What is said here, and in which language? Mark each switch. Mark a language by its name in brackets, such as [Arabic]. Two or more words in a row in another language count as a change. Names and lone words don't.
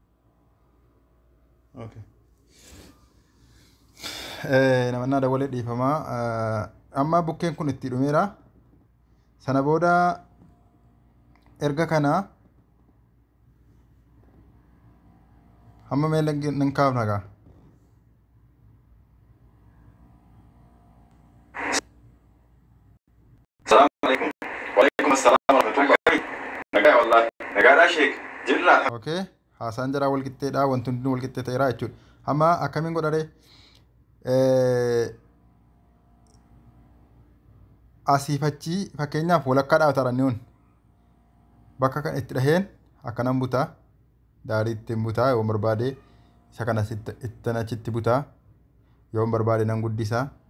[Oromo] okay namannaa dawwalee dhiifamaa amma bukkeen kun itti dhumeera sana booda erga kana hamma meela nan kaafna gaa [Arabic] السلام عليكم. وعليكم السلام ورحمة الله. [Oromo] Nagaa wallahi. Nagaadhaa sheek jirra. okay haasaan jara wal qixxeedha wanti hundi wal qixxee ta'eera jechuudha amma akkamiin godhare asiifachi fakkeenyaaf walakkaa dhaabataranniun bakka kan itti dhaheen akkanan butaa daarii ittiin butaa yoo barbaade isa kanas ittan achitti butaa yoo barbaade nan guddisaa